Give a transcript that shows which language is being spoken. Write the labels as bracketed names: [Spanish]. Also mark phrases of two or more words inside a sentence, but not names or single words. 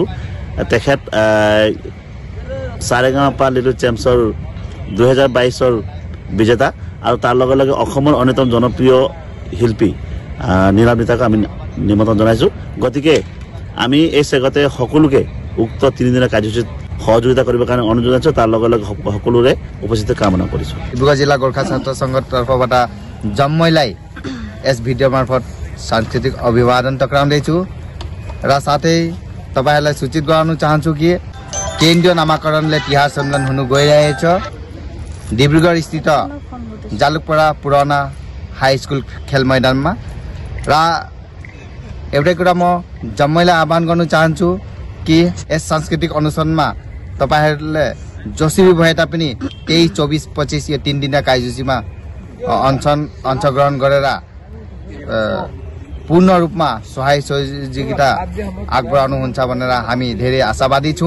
[Assamese] তেখেত সাৰেগামাপা লিটল চেম্পছৰ 2022 বিজেতা আৰু তাৰ লগে লগে অসমৰ অন্যতম জনপ্ৰিয় শিল্পী নীলাম নিতাক আমি নিমন্ত্ৰণ জনাইছোঁ। গতিকে আমি এই চেগতে সকলোকে উক্ত 3দিনীয়া কাৰ্যসূচীত সহযোগিতা কৰিবৰ কাৰণে অনুৰোধ জনাইছোঁ। তাৰ লগে লগে সকলোৰে উপস্থিতি কামনা কৰিছোঁ। ডিব্ৰুগড় জিলা গোৰ্খা ছাত্ৰ সংঘৰ তৰফৰ পৰা [Nepali] जम्मैलाई यस भिडियो मार्फत सांस्कृतिक अभिवादन टक्राउन दिन्छु र साथै तपाईहरुलाई सूचित गराउन चाहन्छु कि केन्द्रीय नामाकरणले तिहार सम्मेलन हुनु गइरहेछ। डिब्रुगढ़ स्थित जालुकपरा पुराना हाई स्कुल खेल मैदानमा र एउटै कुरा म जम्मैलाई आह्वान गर्न चाहन्छु कि यस सांस्कृतिक অনুষ্ঠাनमा तपाईहरुले जसरी भए तापनि 23, 24, 25 यो 3 दिनका कार्यसूचीमा अंशग्रहण गरेर पूर्ण रूपमा सहाय सहयोगिता आगबढाउनुहुन्छ भनेर हामी धेरै आशावादी छौं।